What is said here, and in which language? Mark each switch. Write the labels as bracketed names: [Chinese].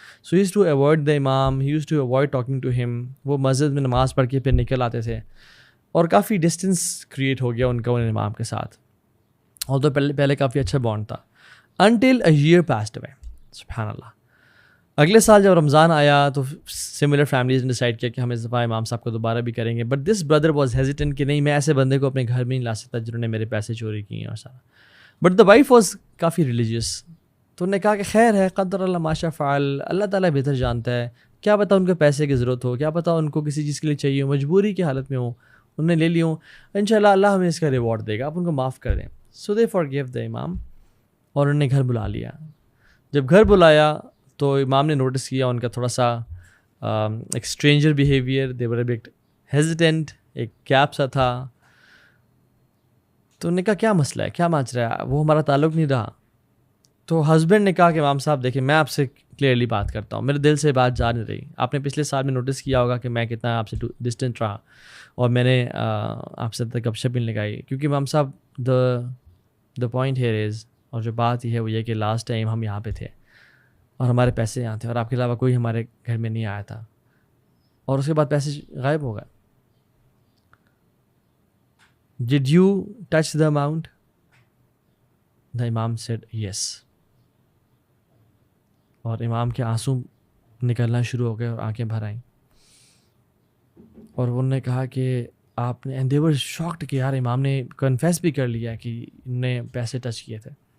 [English] So he used to avoid the imam, he used to avoid talking to him. [Urdu] وہ مسجد میں نماز پڑھ کے پھر نکل آتے تھے، اور کافی ڈسٹینس کریٹ ہو گیا ان کا ان امام کے ساتھ. اور تو پہلے کافی اچھا بانڈ تھا [English] until a year passed away. [Urdu] سبحان اللہ. اگلے سال جب رمضان آیا تو سملر فیملیز نے ڈیسائیڈ کیا کہ ہم اس دفعہ امام صاحب کو دوبارہ بھی کریں گے. [English] but this brother was hesitant [Urdu] کہ نہیں، میں ایسے بندے کو اپنے گھر میں نہیں لا سکتا جنہوں نے میرے پیسے چوری کیے ہیں اور سارا. [English] but the wife was [Urdu] coffee religious. تو انہوں نے کہا کہ خیر ہے، [Arabic] قدر اللہ ما شاء فعل، [Urdu] اللہ تعالیٰ بہتر جانتا ہے، کیا پتہ ان کو پیسے کی ضرورت ہو، کیا پتہ ان کو کسی چیز کے لیے چاہیے ہو، مجبوری کی حالت میں ہو، انہوں نے لے لی ہوں، انشاءاللہ اللہ ہمیں اس کا ریوارڈ دے گا، آپ ان کو معاف کر دیں. [English] so they forgive the امام، [Urdu] اور انہوں نے گھر بلا لیا. جب گھر بلایا تو امام نے نوٹس کیا ان کا تھوڑا سا ایک stranger behaviour. [English] they were a bit hesitant, [Urdu] ایک گیپ سا تھا. تو انہوں نے کہا کیا مسئلہ ہے، کیا مانچ رہا ہے، وہ ہمارا تعلق نہیں رہا. تو ہسبینڈ نے کہا کہ امام صاحب دیکھیں، میں آپ سے کلیئرلی بات کرتا ہوں، میرے دل سے بات جا نہیں رہی. آپ نے پچھلے سال میں نوٹس کیا ہوگا کہ میں کتنا آپ سے ڈسٹینٹ رہا، اور میں نے آپ سے گپ شپ نہیں لگائی. کیونکہ امام صاحب [English] the point here is, [Urdu] اور جو بات یہ ہے وہ یہ کہ لاسٹ ٹائم ہم یہاں پہ تھے اور ہمارے پیسے یہاں تھے، اور آپ کے علاوہ کوئی ہمارے گھر میں نہیں آیا تھا، اور اس کے بعد پیسے غائب ہو گئے. [English] Did you touch the amount? The Imam said yes. [Urdu] اور امام کے آنسو نکلنا شروع ہو گئے اور آنکھیں بھر آئیں. اور انہوں نے کہا کہ آپ نے، [English] and they were shocked [Urdu] کہ یار امام نے کنفیس بھی کر لیا کہ انہوں نے پیسے ٹچ کیے تھے.